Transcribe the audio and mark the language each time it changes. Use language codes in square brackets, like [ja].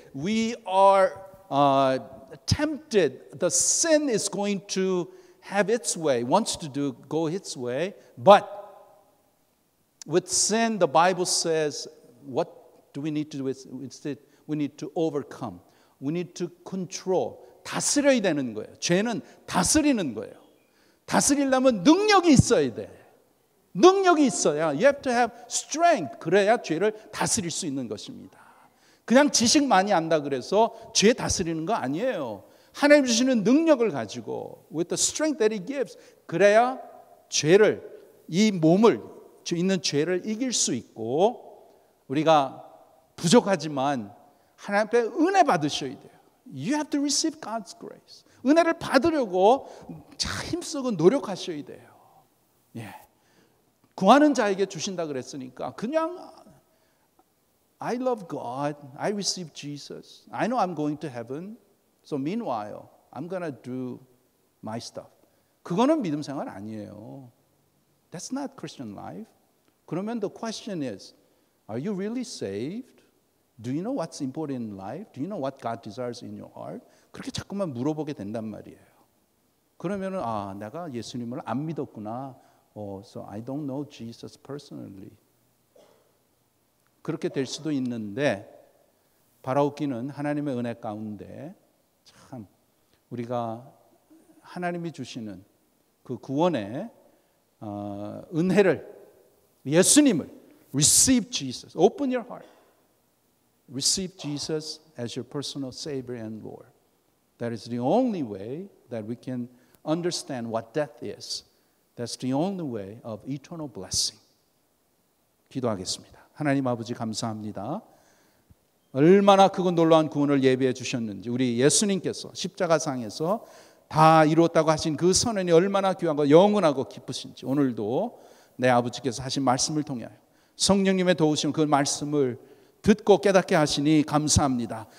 [en] We are tempted. The sin is going to have its way, wants to go its way. But with sin, the Bible says, what do we need to do? Instead, we need to overcome. We need to control. [ko] 다스려야 되는 거예요. 죄는 다스리는 거예요. 다스리려면 능력이 있어야 돼. 능력이 있어야, [en] you have to have strength. [ko] 그래야 죄를 다스릴 수 있는 것입니다. 그냥 지식 많이 안다 그래서 죄 다스리는 거 아니에요. 하나님 주시는 능력을 가지고 [en] with the strength that He gives, [ko] 그래야 죄를, 이 몸을 있는 죄를 이길 수 있고, 우리가 부족하지만 하나님 앞에 은혜 받으셔야 돼요. [en] You have to receive God's grace. [ko] 은혜를 받으려고 힘쓰고 노력하셔야 돼요. 예. 구하는 자에게 주신다 그랬으니까 그냥 [en] I love God, I receive Jesus, I know I'm going to heaven, so meanwhile I'm gonna do my stuff. [ko] 그거는 믿음 생활 아니에요. [en] That's not Christian life. 그러면 the question is, are you really saved? Do you know what's important in life? Do you know what God desires in your heart? [ko] 그렇게 자꾸만 물어보게 된단 말이에요. 그러면은 내가 예수님을 안 믿었구나. [en] So I don't know Jesus personally. [ko] 그렇게 될 수도 있는데, 바라옵기는 하나님의 은혜 가운데 참 우리가 하나님이 주시는 그 구원의 은혜를, 예수님을 [en] receive Jesus. Open your heart. Receive Jesus as your personal Savior and Lord. That is the only way that we can understand what death is. That's the only way of eternal blessing. [ko] 기도하겠습니다. 하나님 아버지 감사합니다. 얼마나 크고 놀라운 구원을 예비해 주셨는지, 우리 예수님께서 십자가상에서 다 이루었다고 하신 그 선언이 얼마나 귀하고 영원하고 기쁘신지, 오늘도 내 아버지께서 하신 말씀을 통하여 성령님의 도우심, 그 말씀을 듣고 깨닫게 하시니 감사합니다.